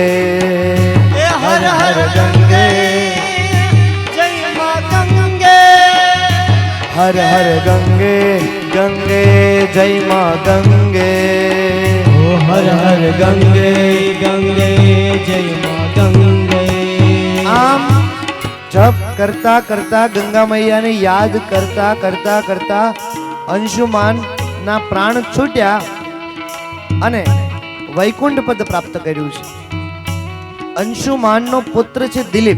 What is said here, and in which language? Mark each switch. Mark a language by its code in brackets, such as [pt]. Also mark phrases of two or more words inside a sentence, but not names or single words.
[hi] हर हर गंगे जय माँ गंगे. हर हर गंगे गंगे जय माँ गंगे. ओ हर हर गंगे गंगे जय माँ गंगे. [gu] આમ જપ કરતા કરતા ગંગા મૈયાને યાદ કરતા કરતા કરતા અંશુમાન ના પ્રાણ છૂટ્યા અને વૈકુંઠ પદ પ્રાપ્ત કર્યું છે. અંશુમાનનો પુત્ર છે દિલીપ.